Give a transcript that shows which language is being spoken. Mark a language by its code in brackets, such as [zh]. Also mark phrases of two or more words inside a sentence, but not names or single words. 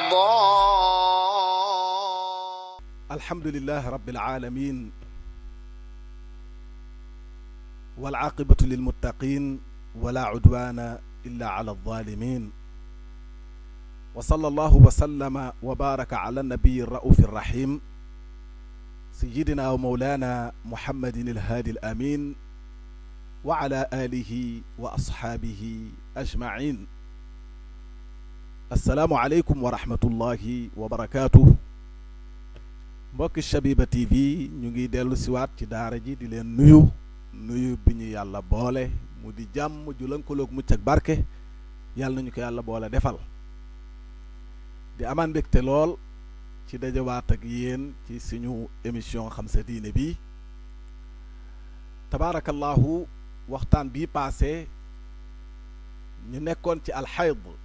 [ar] الحمد لله رب العالمين والعاقبة للمتقين ولا عدوان إلا على الظالمين وصلى الله وسلم وبارك على النبي الرؤوف الرحيم سيدنا ومولانا محمد الهادي الأمين وعلى آله وأصحابه أجمعين. السلام عليكم ورحمة الله وبركاته. [wo] mbokki Chabiba TV ñu ngi dellu siwaat ci daara ji di leen nuyu bi ñu yàlla boole mu di jàmm ju lënkaloog mucc ak barke yàlla nañu ko yàlla boole defal di amaan mbégte lool ci dajawaat ak yéen ci suñu émission xam sa diine bi tabaarakallahu waxtaan bii paase ñu nekkoon ci alxayd